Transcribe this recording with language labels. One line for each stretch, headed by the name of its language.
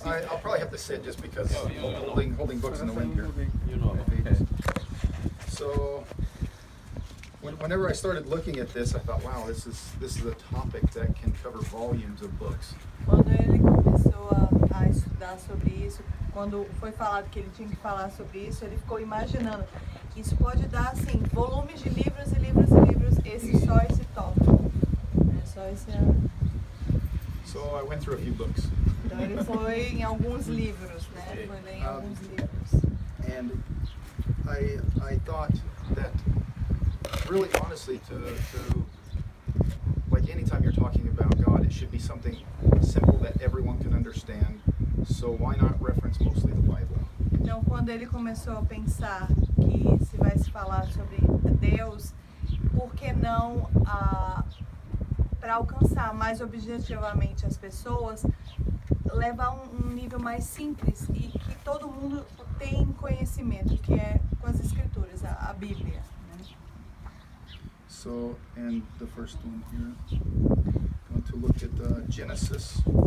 English: I'll probably have to sit just because holding books in the wind here. You know. So, whenever I started looking at this, I thought, wow, this is a topic that can cover volumes of books.
Portuguese: Quando ele começou a estudar sobre isso, quando foi falado que ele tinha que falar sobre isso, ele ficou imaginando, isso pode dar assim, volumes de livros e livros e livros, só esse tópico. Só esse ano.
English: So I went through a few books.
Portuguese: Então ele foi em alguns livros, né? Foi ler em alguns livros.
English: And I thought that really honestly to like anytime you're talking about God, it should be something simple that everyone can understand. So why not reference mostly the Bible?
Portuguese: Então quando ele começou a pensar que se vai se falar sobre Deus, por que não para alcançar mais objetivamente as pessoas, levar um nível mais simples e que todo mundo tem conhecimento, que é com as escrituras, a Bíblia, né?
English: So, and the first one here, I want to look at Genesis.